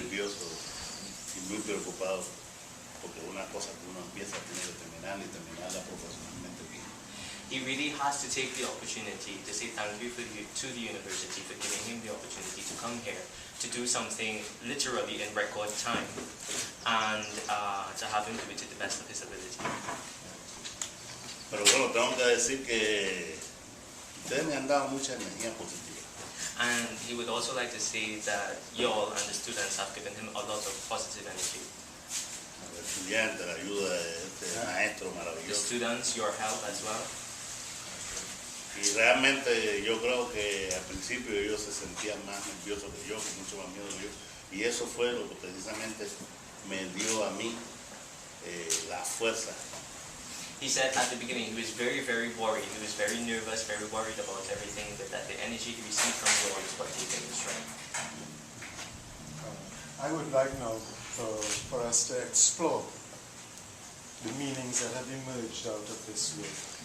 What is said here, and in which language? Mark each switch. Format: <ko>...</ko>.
<es>nervioso y muy preocupado porque una cosa que uno empieza tiene que terminarla y terminarla profesionalmente bien.</es> <en>he really has to take the opportunity to say thank you to the university for giving him the opportunity to come here to do something literally in record time and to have him do it to the best of his ability.</en> <es>Pero bueno, tengo que decir que ustedes me han dado mucha energía positiva.</es> <en>And he would also like to say that y'all and the students have given him a lot of positive energy.</en> <es>Al estudiante, la ayuda de este maestro</es> <en>The</en> <es>maravilloso.</es> <en>students, your help as well.</en> <es>Y realmente yo creo que al principio ellos se sentían más nerviosos que yo, con mucho más miedo que yo. Y eso fue lo que precisamente me dio a mí la fuerza.</es> <en>He said at the beginning he was very, very worried. He was very nervous, very worried about everything, but that the energy he received from you all is what gave him the strength. I would like now for us to explore the meanings that have emerged out of this work.</en>